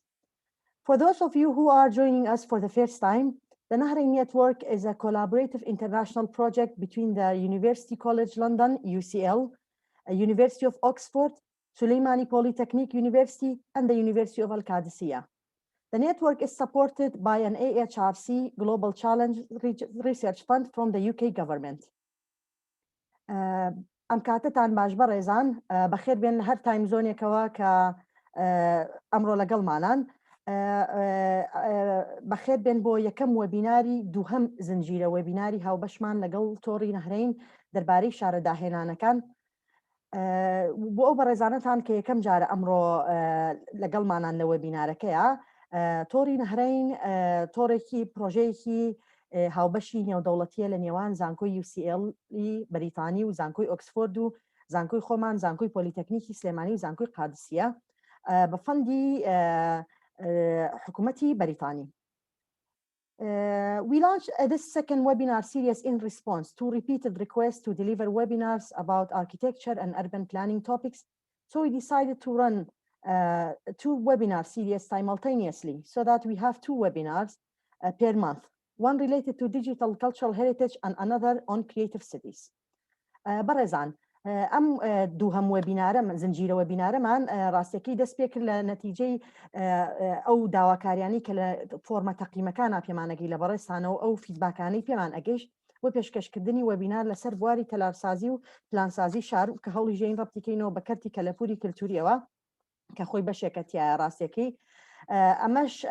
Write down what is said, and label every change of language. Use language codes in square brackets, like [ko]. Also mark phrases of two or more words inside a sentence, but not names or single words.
[en] For those of you who are joining us for the first time, the Nahrain Network is a collaborative international project between the University College London, UCL, University of Oxford, Sulēmani Polytechnic University, and the University of Al-Qadisiyah. The network is supported by an AHRC Global Challenge Research Fund from the UK government. [ckb] ئەم کاتتان باش بەڕێزان بەخێر بێن هەر تایم زۆنێکەوە کە ئەمڕۆ لەگەڵمانان بەخێر بێن بۆ یەکەم وێبیناری دووهەم زنجیرە وێبیناری هاوبەشمان لەگەڵ تۆڕی نەهرین دەربارەی شارە داهێنانەکان بۆ ئەو بەڕێزانەتان کە یەکەم جارە ئەمڕۆ لەگەڵمانان لە وێبینارەکەیە تۆڕی نەهرین تۆڕێکی پرۆژەیەکی هاوبەشی نێودەوڵەتیە لە نێوان زانکۆی UCL بەریتانی و زانکۆی ئۆکسفۆرد و زانکۆی خۆمان زانکۆی پۆلیتەکنیکی سلێمانی و زانکۆی قادسیە بە فەندی حکوومەتی بەریتانی. [en] We launched this second webinar series in response to repeated requests to deliver webinars about architecture and urban planning topics. So we decided to run two webinar series simultaneously so that we have two webinars per month, one related to digital cultural heritage and another on creative cities. [ckb] بەڕێزان ئەم دووهەم وێبینارە زنجیرە وێبینارەمان ڕاستیەکەی دەست پێ کرد لە نەتیجەی ئەو داواکاریانی کە لە فۆرمە تەقییمەکانە پێمانەگەی لە بەڕێستانەوە ئەو فیدباکانەی پێمان ئەگەیشت بۆ پێشکەشکردنی وێبینار لەسەر بواری تەلارسازی و پلانسازی شار کە هەوڵی ژێین ڕەبتیکەینەوە بە کەرتی کەلەپووری کولتووریەوە کە خۆی بەشێکەتیایە ڕاستیەکەی ئەمەش